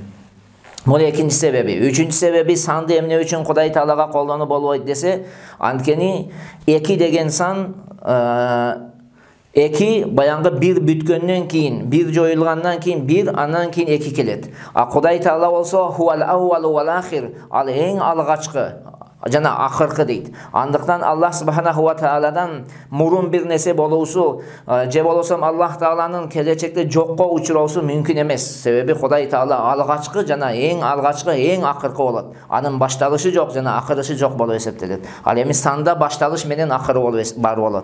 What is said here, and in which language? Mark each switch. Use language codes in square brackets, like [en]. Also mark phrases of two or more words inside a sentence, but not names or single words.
[ky] Бул экинчи себеби. Үчүнчү себеби, санды эмне үчүн Кудай Таалага колдонуу болбойт десе, анткени эки деген сан эки баянгы бир бүткөндөн кийин, бир жоюлгандан кийин бир, андан кийин эки келет. А Кудай Таала болсо [ar] هو الأول والآخر, [ky] ал эң алгачкы жана акыркы дейт. Андыктан Аллах Субханаху ва Тааладан мурун бир нерсе болуусу, же болбосо Аллах Тааланын келечекте жокко учуроосу мүмкүн эмес. Себеби Кудай Таала алгачкы жана эң алгачкы, эң акыркы болот. Анын башталышы жок жана акырышы жок болуп эсептелет. Ал эми санда башталыш менен акыры бар болот.